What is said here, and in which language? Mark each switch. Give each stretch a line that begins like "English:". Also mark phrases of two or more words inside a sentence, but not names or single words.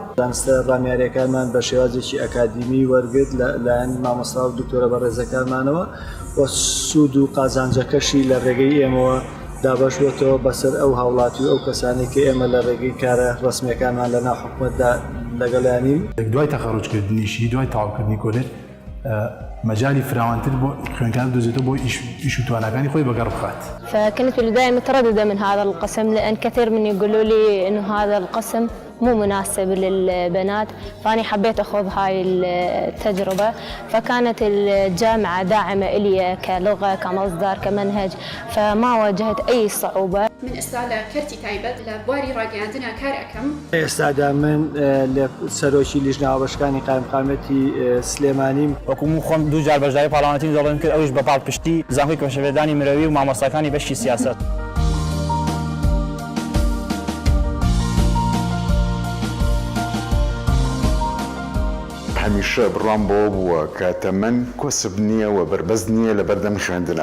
Central Kurdish: زانستە ڕامیاریەکانمان بە شێوازێکی ئەکادیمی وەرگرت لەلایەن مامۆستا و دکتۆرە بەڕێزەکانمانەوە و سوود و قازانجەکەشی لە ڕێگەی ئێمەوە دابەش بۆتەوە بەسەر ئەو هاوڵاتی و ئەو کەسانی کە ئێمە لە ڕێگەی کارە ڕسمیەکانمان لە ناو حکومەتدا لەگەڵیانین. دوای تەخەڕوجکردنیشی دوای تاوکردنی کۆلێج مجالي فراوانتر بو خوێنکار دۆزێتەوە بۆ ئیش و توانەکانی خۆی بەگەڕ بخات.
Arabic: فكنت في البداية مترددة من هذا القسم لأن كثير من يقولوا لي إنه هذا القسم مو مناسب للبنات، فأنا حبيت أخوض هاي التجربة. فكانت الجامعة داعمة إلي كلغة كمصدر كمنهج، فما واجهت أي صعوبة.
Central Kurdish: من ئێستا لە کەرتی تایبەت لە بواری ڕاگەیاندنە کار ئەەکەم. ئێستادا من لە سەرۆکی لیژنەوابەشەکانی قایمقامەتی سلێمانیم. وەکوم خۆم دوو جار بەشداری پاڵەوانەتی دەڵێم کرد، ئەویش بە پاڵپشتی زانکۆی کۆشەوێدانی مرۆوی و مامۆستاکانی بەشی سیاست. هەمیشە بڕام بۆ بووە کە تەمەن کۆسب نییە و بەربەز نییە لە بەردەم خوێندنە.